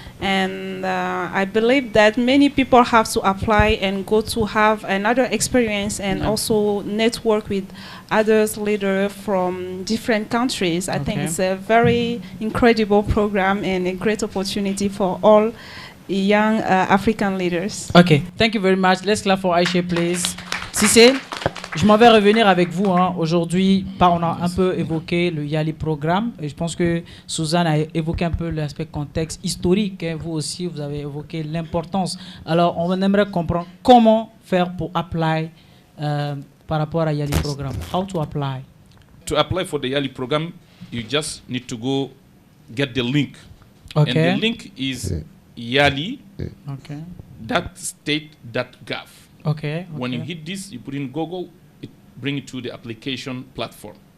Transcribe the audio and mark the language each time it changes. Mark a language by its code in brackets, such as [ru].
[en] And I believe that many people have to apply and go to have another experience and also network with others leaders from different countries. I think it's a very incredible program and a great opportunity for all young African leaders. Okay, thank you very much. Let's clap for Aiché, please. [fr] Cissé, je m'en vais revenir avec vous. Aujourd'hui, on a un peu évoqué le YALI programme. Et je pense que Suzanne a évoqué un peu l'aspect contexte historique. Vous aussi, vous avez évoqué l'importance. Alors, on aimerait comprendre comment faire pour apply par rapport à YALI programme. [en] How to apply? To apply for the YALI program, you just need to go get the link. Okay. And the link is YALI.state.gov. Okay. When you hit this, you put in Google, it brings you to the application platform.